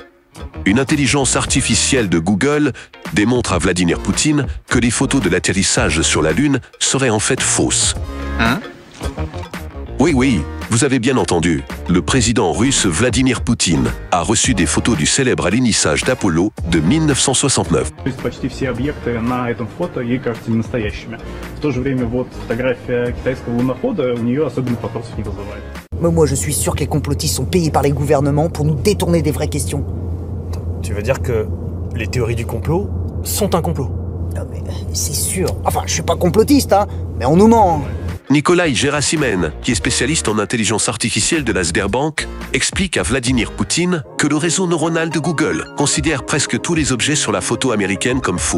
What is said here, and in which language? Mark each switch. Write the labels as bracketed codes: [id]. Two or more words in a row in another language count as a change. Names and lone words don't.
[fr] Une intelligence artificielle de Google démontre à Vladimir Poutine que les photos de l'atterrissage sur la Lune seraient en fait fausses. Hein? Oui, vous avez bien entendu. Le président russe Vladimir Poutine a reçu des photos du célèbre alunissage d'Apollo de 1969. [ru] То есть почти все объекты на этом фото ей кажутся ненастоящими. В то же время вот фотография китайского лунохода у нее особенных вопросов не вызывает. [fr] Mais moi, je suis sûr que les complotistes sont payés par les gouvernements pour nous détourner des vraies questions. Tu veux dire que les théories du complot sont un complot? Non mais c'est sûr. Enfin, je suis pas complotiste, hein, mais on nous ment. Nikolai Gerasimyan, qui est spécialiste en intelligence artificielle de la Sberbank, explique à Vladimir Poutine que le réseau neuronal de Google considère presque tous les objets sur la photo américaine comme faux.